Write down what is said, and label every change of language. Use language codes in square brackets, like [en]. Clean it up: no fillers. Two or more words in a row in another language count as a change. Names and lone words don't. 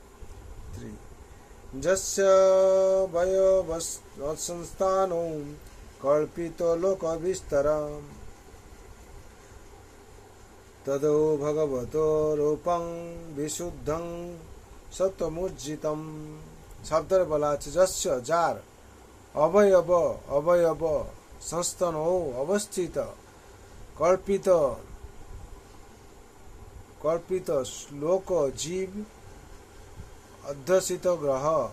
[sa] जस्य वयोवत्संस्थानो कल्पितो लोकविस्तरम् तदो भगवतो रूपं विशुद्धं सत्वमुज्जितं। [bn] শব্দের বলা আছে যস্য যার অবয়ব সংস্থান অবস্থিত কল্পিত লোক জীব অধ্যুষিত গ্রহ